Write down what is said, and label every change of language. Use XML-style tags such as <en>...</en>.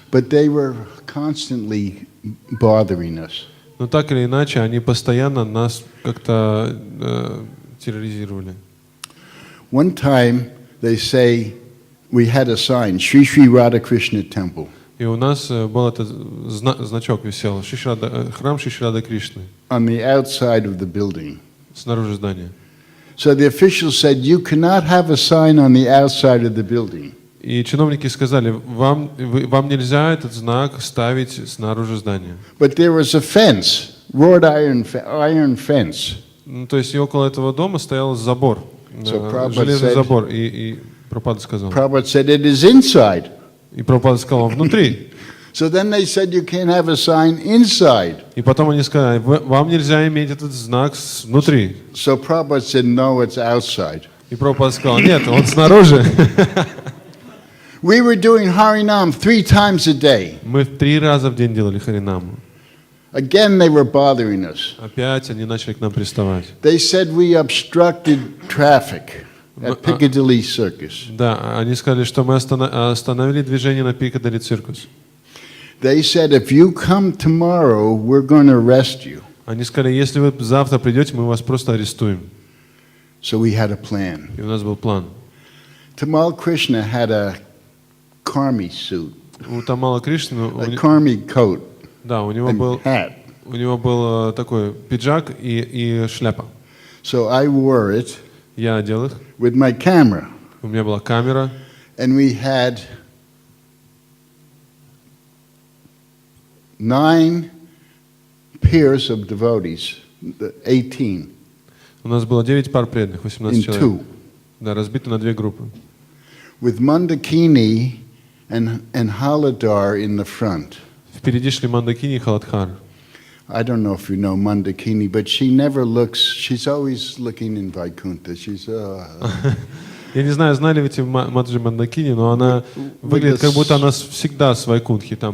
<en>But they were constantly bothering us.</en> <ru>Но так или иначе, они постоянно нас как-то терроризировали.</ru> <en>One time they say we had a sign, Sri Sri Radhakrishna Temple.</en> <ru>И у нас был этот значок висел, храм Шри Рады Кришны,</ru> <en>On the outside of the building.</en> <ru>снаружи здания.</ru> <en>So the officials said, you cannot have a sign on the outside of the building.</en> <ru>И чиновники сказали, вам нельзя этот знак ставить снаружи здания.</ru> <en>But there was a fence, wrought iron fence.</en> <ru>Ну, то есть и около этого дома стоял забор,</ru> <en>So</en> <ru>железный</ru> <en>said-</en> <ru>забор. И Прабхупада сказал.</ru> <en>Prabhupada said, it is inside.</en> <ru>И Прабхупада сказал, он внутри.</ru> <en>So then they said, you can't have a sign inside.</en> <ru>И потом они сказали, вам нельзя иметь этот знак внутри.</ru> <en>So Prabhupada said, no, it's outside.</en> <ru>И Прабхупада сказал, нет, он снаружи.</ru> <en>We were doing Harinam 3 times a day.</en> <ru>Мы 3 раза в день делали харинаму.</ru> <en>Again, they were bothering us.</en> <ru>Опять они начали к нам приставать.</ru> <en>They said we obstructed traffic at Piccadilly Circus.</en> <ru>Да, они сказали, что мы остановили движение на Пикадилли Циркус.</ru> <en>They said, if you come tomorrow, we're going to arrest you.</en> <ru>Они сказали, если вы завтра придете, мы вас просто арестуем.</ru> <en>So we had a plan.</en> <ru>И у нас был план.</ru> <en>Tamal Krishna had a karmi suit,</en> <ru>У Тамала Кришны,</ru> <en>a karmi coat</en> <ru>да, у него</ru> <en>and hat.</en> <ru>был такой пиджак и шляпа.</ru> <en>So I wore it</en> <ru>Я одел их,</ru> <en>with my camera.</en> <ru>у меня была камера,</ru> <en>And we had 9 pairs of devotees, 18,</en> <ru>у нас было 9 пар преданных, 18</ru> <en>in</en> <ru>человек.</ru> <en>2,</en> <ru>Да, разбиты на 2 группы.</ru> <en>with Mandakini and Haladar in the front.</en> <ru>Впереди шли Мандакини и Халадхар.</ru> <en>I don't know if you know Mandakini, but she never looks, she's always looking in Vaikuntha. She's,</en> <ru>Я не знаю, знали ли эти Маджи Мандакини, но она выглядит, как будто она всегда с Вайкунтхи там</ru>